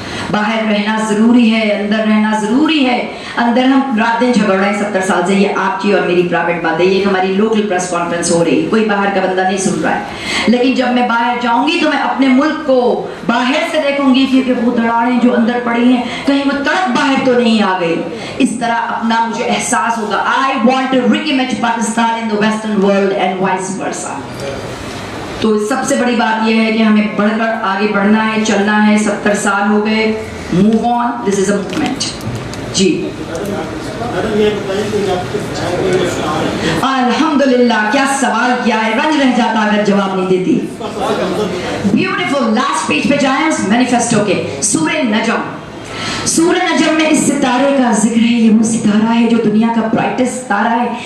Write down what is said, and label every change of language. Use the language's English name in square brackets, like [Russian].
[Urdu] باہر رہنا ضروری ہے, اندر رہنا ضروری ہے. اندر ہم رات دن جھگڑ رہے ہیں 70 سال سے, یہ آپ کی اور میری پرائیویٹ بات ہے, یہ ہماری لوکل پریس کانفرنس ہو رہی ہے, کوئی باہر کا بندہ نہیں سن رہا ہے. لیکن جب میں باہر جاؤں گی تو میں اپنے ملک کو باہر سے دیکھوں گی کیونکہ وہ دراڑیں جو اندر پڑی ہیں کہیں وہ تڑپ باہر تو نہیں آ گئی. اس طرح اپنا مجھے احساس ہوگا. [English] I want to re-image Pakistan in the Western world and vice versa. [Urdu] تو سب سے بڑی بات یہ ہے کہ ہمیں بڑھ کر آگے بڑھنا ہے, چلنا ہے. [English] 70 [Urdu] سال ہو گئے, [English] move on, this is a movement. [Urdu] جی الحمدللہ, کیا سوال کیا ہے, رنج رہ جاتا اگر جواب نہیں دیتی. بیوٹیفل, لاسٹ پیج پہ جائیں اس مینیفیسٹو کے, سورہ نجم. سورہ نجم میں اس ستارے کا ذکر ہے. یہ وہ ستارہ ہے جو دنیا کا برائٹسٹ ستارہ ہے.